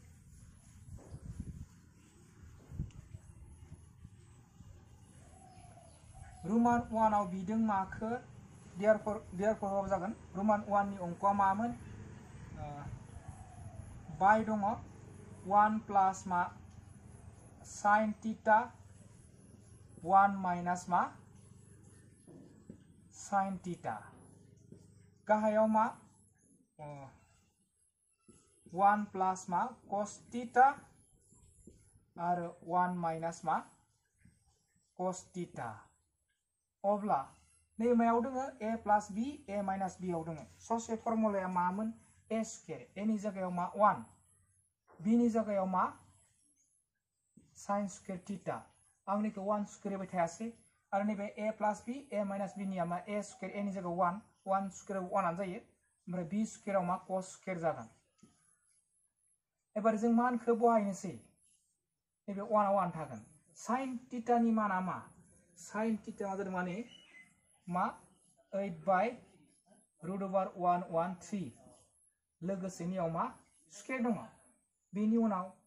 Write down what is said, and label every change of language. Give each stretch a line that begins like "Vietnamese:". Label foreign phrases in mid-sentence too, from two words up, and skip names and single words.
Bodo: रोमान 1 आव बिदों माखौ देयरफोर जागोन रोमान 1 नि अंकआ मामोन बाय दङ 1 प्लस मा
English: sin theta
Bodo: 1 माइनस मा
English: sin theta
Bodo: गाहायाव मा 1 प्लस मा
English: cos theta
Bodo: आरो 1 माइनस मा
English: cos theta
Bodo: अब्ला नै मायाव दोङो
English: a plus b a minus b
Bodo: आव दोङो ससे फर्मुलाया मामोन
English: a square
Bodo: a नि जायगायाव मा 1 b नि जायगायाव मा
English: sin square theta
Bodo: आंनिखौ 1 स्क्वायर होबाय थायासै आरो नैबे
English: a plus b a minus b
Bodo: निया मा
English: a square
Bodo: a नि जायगायाव 1 स्क्वायर 1 आनो जायो ओमफ्राय b स्क्वायराव मा
English: cos square
Bodo: जागोन एबार जों मानखौ बहायनोसै नैबे 1 आव 1 थागोन
English: sin theta
Bodo: नि माना मा
English: sin theta
Bodo: मा जादों माने मा 8 बाय
English: root over
Bodo: 113 लोगोसेनियाव मा स्क्वायर दङ बेनि उनाव